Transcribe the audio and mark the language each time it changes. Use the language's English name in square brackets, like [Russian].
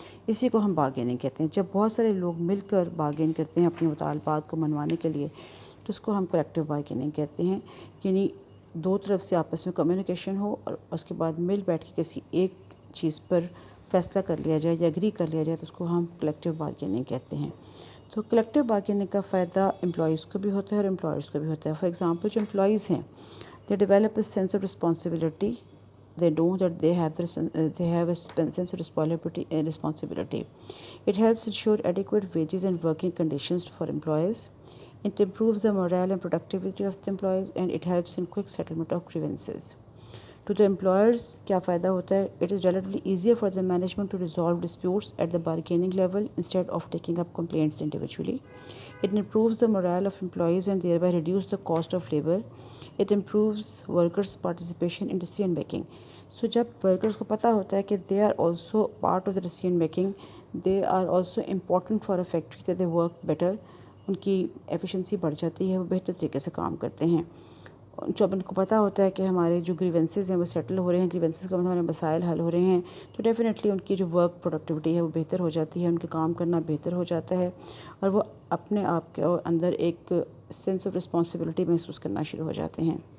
[Urdu] اسی کو ہم بارگیننگ کہتے ہیں. جب بہت سارے لوگ مل کر بارگین کرتے ہیں اپنے مطالبات کو منوانے کے لیے تو اس کو ہم کلیکٹیو بارگیننگ کہتے ہیں. یعنی دو طرف سے آپس میں کمیونیکیشن ہو اور اس کے بعد مل بیٹھ کے کسی ایک چیز پر فیصلہ کر لیا جائے یا ایگری کر لیا جائے تو اس کو ہم کلیکٹیو بارگیننگ کہتے ہیں. تو کلیکٹیو بارگیننگ کا فائدہ امپلائیز کو بھی ہوتا ہے اور امپلائرز کو بھی ہوتا ہے. [English] for example [Urdu] جو امپلائیز ہیں، [English] they develop a sense of responsibility. They know that they have a sense of responsibility. It helps ensure adequate wages and working conditions for employees. It improves the morale and productivity of the employees, and it helps in quick settlement of grievances. To the employers [Urdu] کیا فائدہ ہوتا ہے؟ [English] It is relatively easier for the management to resolve disputes at the bargaining level instead of taking up complaints individually. It improves the morale of employees and thereby reduce the cost of labor. It improves workers' participation in decision making. So [Urdu] جب workers کو پتہ ہوتا ہے کہ [English] they are also part of the decision making, they are also important for a factory, that they work better, [Urdu] ان کی efficiency بڑھ جاتی ہے، وہ بہتر طریقے سے کام کرتے ہیں. جب ان کو پتہ ہوتا ہے کہ ہمارے جو گریونسز ہیں وہ سیٹل ہو رہے ہیں، گریونسز کا مطلب ہمارے مسائل حل ہو رہے ہیں، تو ڈیفینیٹلی ان کی جو ورک پروڈکٹیوٹی ہے وہ بہتر ہو جاتی ہے، ان کے کام کرنا بہتر ہو جاتا ہے اور وہ اپنے آپ کے اندر ایک سینس آف رسپانسبلٹی محسوس کرنا شروع ہو جاتے ہیں.